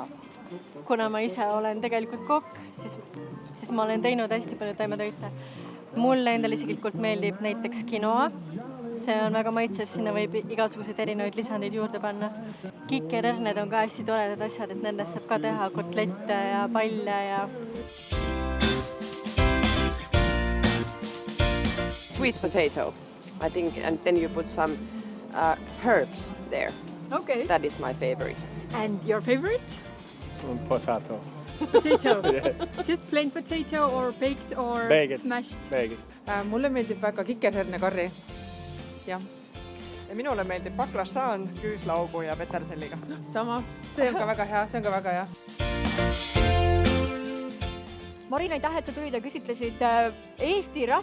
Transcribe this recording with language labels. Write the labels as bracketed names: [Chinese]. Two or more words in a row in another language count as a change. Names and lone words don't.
[Estonian] Kuna ma ise olen tegelikult kokk, siis ma olen teinud hästi palju taimetoite. Mulle endale isiklikult meeldib näiteks quinoa. See on väga maitsev, sinna võib igasuguseid erinevaid lisandeid juurde panna. Kikerherned on ka hästi toredad asjad, et nendest saab ka teha kotlette ja palle ja... [English] Sweet potato, I think, and then you put some herbs there. Okay. That is my favorite. And your favorite? Potato. Potato. Just plain potato or baked or Baked. smashed? Veegid. [Estonian] Mulle meeldib väga kikerhernekarri. Jah. Ja minule meeldib baklašaan küüslaugu ja peterselliga. Sama. See on ka väga hea, see on ka väga hea. Marin, aitäh, et sa tulid ja küsitlesid Eesti rahvast.